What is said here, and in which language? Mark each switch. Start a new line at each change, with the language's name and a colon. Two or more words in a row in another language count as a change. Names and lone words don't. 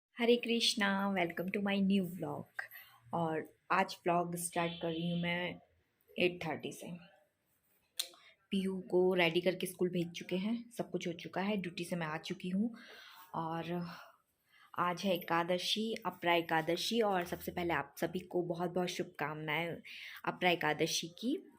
Hindi: हरे कृष्णा।
English: welcome to my new vlog.
Hindi: और आज
English: vlog start
Hindi: कर रही हूँ मैं 8:30 से। पीहू को रेडी करके स्कूल भेज चुके हैं, सब कुछ हो चुका है, ड्यूटी से मैं आ चुकी हूँ। और आज है एकादशी, अपरा एकादशी। और सबसे पहले आप सभी को बहुत बहुत शुभकामनाएं अपरा एकादशी की।